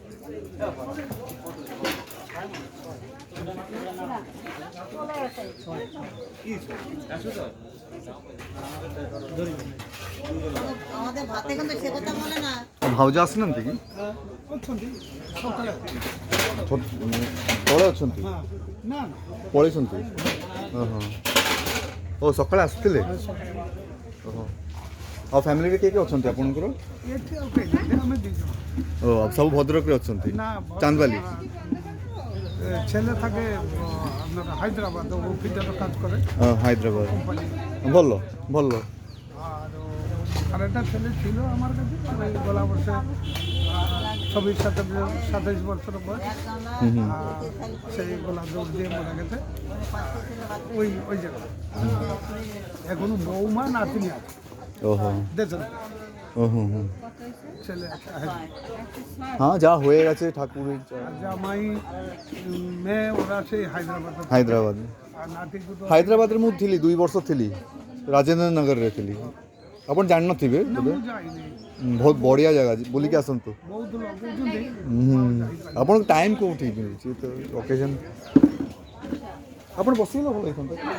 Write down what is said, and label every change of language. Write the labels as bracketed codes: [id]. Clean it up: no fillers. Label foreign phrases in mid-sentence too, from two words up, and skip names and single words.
[bn] আমাদের ভাতে কিন্তু সে কথা বলে না। [or] ଭାଉଜ ଆସିନାହାନ୍ତି କି? ଅଛନ୍ତି ସକାଳେ ତଳେ ଅଛନ୍ତି, ନା ନା ପଳେଇଛନ୍ତି? ଓହୋ, ଓ ସକାଳେ ଆସିଥିଲେ? ଓହୋ, ଆଉ ଫ୍ୟାମିଲିରେ କିଏ କିଏ ଅଛନ୍ତି ଆପଣଙ୍କର? ଏଠି ଆଉ କେହି ନାହାନ୍ତି, ଆମେ ଦୁଇ ଜଣ। ଓ ସବୁ ଭଦ୍ରକରେ ଅଛନ୍ତି? ନା ଚାନ୍ଦବାଲି? [bn] ছেলে থাকে আপনার হায়দ্রাবাদ, ও ফিটারও কাজ করে হায়দ্রাবাদ। কোম্পানি। [or] ଭଲ ଭଲ। [bn] আর আরেকটা ছেলে ছিল আমার কাছে, ওই গলা বছর 26-27 বছর বয়স, আর সেই গলা দৌড় দিয়ে মারা গেছে ওই ওই জায়গায়। এখনো বৌমা নাতিনি আছে ওহো দেশের ওহো হুম। ছেলে আছে হায়দ্রাবাদ। হ্যাঁ যা হয়ে গেছে ঠাকুরের আর জামাই মেয়ে ওরা সেই ହାଇଦ୍ରାବାଦ। [or] ହାଇଦ୍ରାବାଦ। আর ନାତିକୁ ତ ହାଇଦ୍ରାବାଦରେ ମୁଁ ଥିଲି 2 ବର୍ଷ ଥିଲି, ରାଜେନ୍ଦ୍ର ନଗରରେ ଥିଲି। ଆପଣ ଜାଣିନଥିବେ ନା ବୋଧେ? ମୁଁ ଯାଇନି, ବହୁତ ବଢ଼ିଆ ଜାଗା, ବୁଲିକି ଆସନ୍ତୁ। ବହୁତ ଲଗଉଛନ୍ତି। ଆପଣଙ୍କ ଟାଇମ୍ କେଉଁଠି ମିଳୁଛି ତ ଅକେଜନ୍? ଆପଣ ବସିଲେ ଭଲ ହେଇଥାନ୍ତା।